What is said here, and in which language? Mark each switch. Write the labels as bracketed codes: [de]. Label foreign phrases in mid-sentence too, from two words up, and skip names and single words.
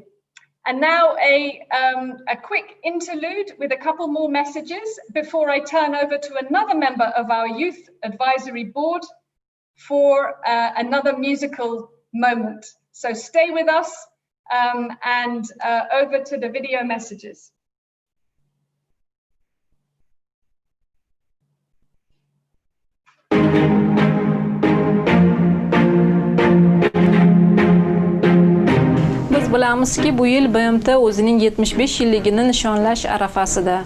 [en] And now a quick interlude with a couple more messages before I turn over to another member of our Youth Advisory Board for another musical moment. So stay with us and over to the video messages. [uz] Bilamizki, bu yil BMT o'zining 75 yilligini nishonlash arafasida.